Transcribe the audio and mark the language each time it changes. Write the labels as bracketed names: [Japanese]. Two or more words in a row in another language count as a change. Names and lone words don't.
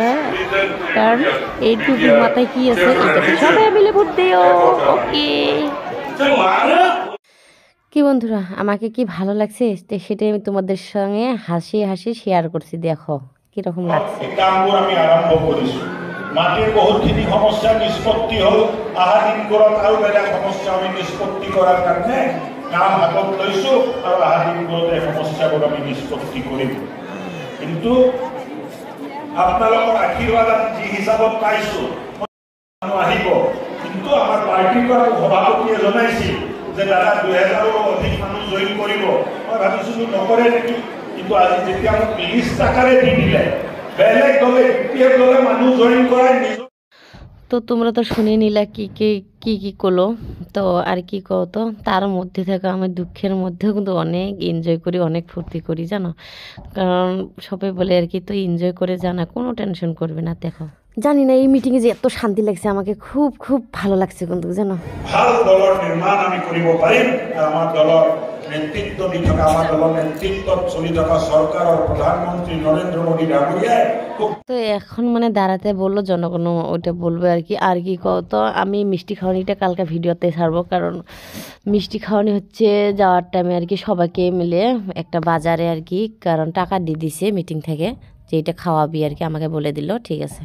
[Bangla] হ্যাঁ, কারণ এই টুপির মাথায় কি আছে এটাকে সবাই মিলে ভোট দিও। ওকে কি বন্ধুরা, আমাকে কি ভালো লাগছে সেটাই আমি তোমাদের সঙ্গে হাসি হাসি শেয়ার করছি। দেখো কিরকম লাগছে। আমি আরম্ভ করেছি, [Assamese] মাটির বহুতখিনি সমস্যা নিষ্পত্তি হল, আহাদিন ঘৰত আৰু বেলেগ সমস্যা আমি নিষ্পত্তি কৰাৰ কাৰণে কাম হাতত লৈছো, আৰু আহাদিন ঘৰতে সমস্যাবোৰ আমি নিষ্পত্তি কৰিম। কিন্তু আপোনালোকৰ আশীৰ্বাদ যি হিচাপত পাইছো আহিব, কিন্তু আমাৰ পাৰ্টিৰ পৰা সভাপতিয়ে জনাইছিল যে দাদা 2000ৰো অধিক মানুহ জইন কৰিব। মই ভাবিছিলো নকৰে নেকি, কিন্তু আজি যেতিয়া মোক লিষ্ট আকাৰে দি দিলে, বেলেগ দলে বিপিএফ দলে মানুহ জইন করায়। [Bangla] তো তোমরা তো শুনে নিলা কি কি করলো। তো আর কি কতো, তার মধ্যে থেকে আমি দুঃখের মধ্যেও কিন্তু অনেক এনজয় করি, অনেক ফুর্তি করি, জানো? কারণ সবাই বলে আর কি, তো এনজয় করে জানা, কোনো টেনশন করবে না। দেখো জানি না এই মিটিংয়ে যে এত শান্তি লাগছে, আমাকে খুব খুব ভালো লাগছে কিন্তু, জানো? [Assamese] ভাল দলৰ নিৰ্মাণ আমি কৰিব পাৰিম, আর আমার দলৰ নেতৃত্ব দি থকা, আমার দলৰ নেতৃত্বত চলি থকা সরকারের প্রধানমন্ত্রী নরেন্দ্র মোদী ডাঙরিয়ায় [Bangla] তো এখন মানে দাঁড়াতে বললো জনগণ, ওইটা বলবে আর কি। আর কি কত, আমি মিষ্টি খাওয়ানিটা কালকে ভিডিওতে ছাড়বো, কারণ মিষ্টি খাওয়ানি হচ্ছে যাওয়ার টাইমে আর কি সবাইকে মিলে একটা বাজারে আর কি, কারণ টাকা দিয়ে দিছে মিটিং থেকে যে এটা খাওয়াবি আর কি, আমাকে বলে দিল ঠিক আছে।